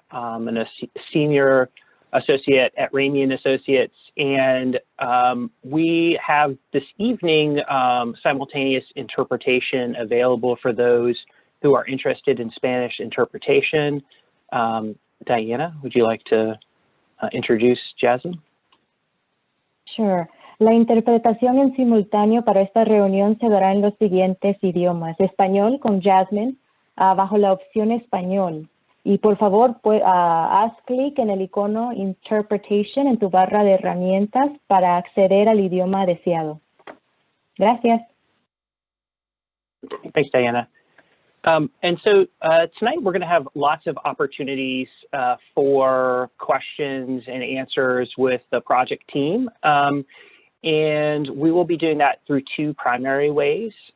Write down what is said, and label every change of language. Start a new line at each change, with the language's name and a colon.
English: I'm a senior associate at Ramian Associates, and we have this evening simultaneous interpretation available for those who are interested in Spanish interpretation. Diana, would you like to introduce Jasmine? Sure.
Spanish: La interpretación en simultáneo para esta reunión se dará en los siguientes idiomas. Español con Jasmine, bajo la opción español. Y por favor, haz clic en el icono Interpretation en tu barra de herramientas para acceder al idioma deseado. Gracias.
English: Thanks, Diana. And so tonight we're going to have lots of opportunities for questions and answers with the project team. And we will be doing that through two primary ways.